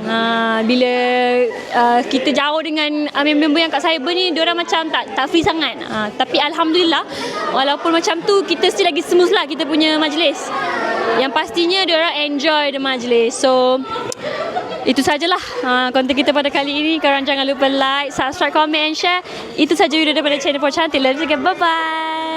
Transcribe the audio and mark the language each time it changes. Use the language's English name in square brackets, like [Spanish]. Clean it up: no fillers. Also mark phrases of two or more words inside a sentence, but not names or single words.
[Malay] Bila kita jauh dengan member yang kat Cyber ni, diorang macam tak free sangat. Tapi alhamdulillah, walaupun macam tu, kita still lagi smooth lah kita punya majlis. Yang pastinya diorang [English] enjoy the majlis. [Malay] So itu sajalah konten kita pada kali ini. Korang jangan lupa [English] like, subscribe, comment and share. [Malay] Itu saja video daripada channel For Cantik. [English] Let's go, bye bye.